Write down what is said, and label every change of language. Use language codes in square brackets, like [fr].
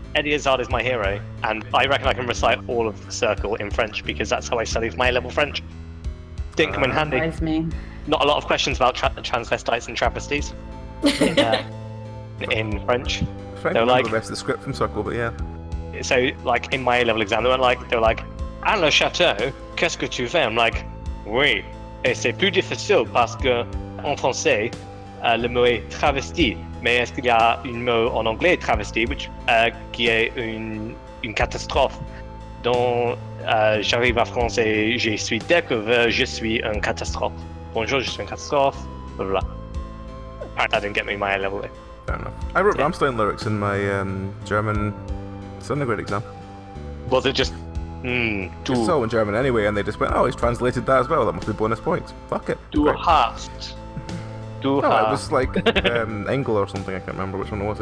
[en] Eddie Izzard is my hero, and I reckon I can recite all of the circle in French because that's how I studied my A-level French. Didn't come in handy. Surprise me. Not a lot of questions about transvestites and travesties in French. Trying to remember the rest of the script from Circle, but yeah. So, like, in my A-level exam, they were like, [fr] "Ah, le château, qu'est-ce que tu fais?" I'm like, "Oui, et c'est plus difficile parce que en français, le mot est travesti, mais est-ce qu'il y a un mot en anglais travesti, qui est une catastrophe. Donc, j'arrive à France et je suis découvert, je suis une catastrophe. Bonjour, je suis une catastrophe. [en] Blah, blah, blah. Apparently, that didn't get me my A-level. Fair enough. I wrote Rammstein lyrics in my German undergrad exam. Was it just... It's all in German anyway, and they just went, oh, he's translated that as well, that must be bonus points. Fuck it. [de] Du hast. [en] No, it was like Engel or something, I can't remember which one it was.